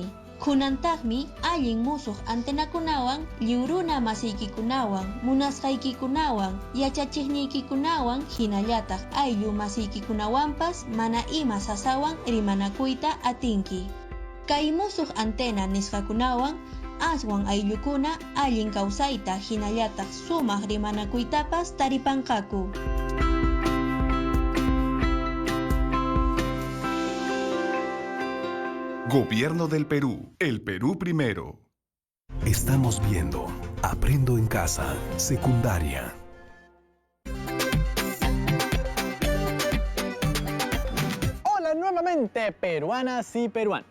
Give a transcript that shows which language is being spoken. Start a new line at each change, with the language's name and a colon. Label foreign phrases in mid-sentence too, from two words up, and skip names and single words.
Quechua: Kunantaqmi allin musuq antenakunawan lliwruna masiykikunawan, munasqaykikunawan, yachachiqniykikunawan hinallataq ayllu masiykikunawanpas mana ima sasawan rimanakuyta atinki. Kay musuq antena nisqakunawan aswan ayllukuna allin kawsayta hinallataq sumaq rimanakuytapas taripanqaku.
Spanish: Gobierno del Perú. El Perú primero. Estamos viendo Aprendo en Casa, secundaria. Hola nuevamente, peruanas y peruanos.